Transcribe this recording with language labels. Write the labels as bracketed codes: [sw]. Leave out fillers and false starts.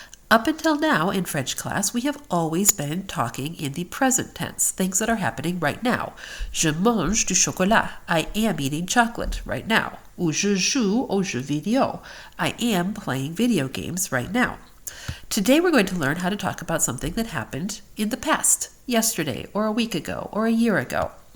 [en] Up until now in French class, we have always been talking in the present tense, things that are happening right now. [fr] Je mange du chocolat. [en] I am eating chocolate right now. [fr] Ou je joue aux jeux vidéo. [en] I am playing video games right now. Today we're going to learn how to talk about something that happened in the past, yesterday, or a week ago, or a year ago.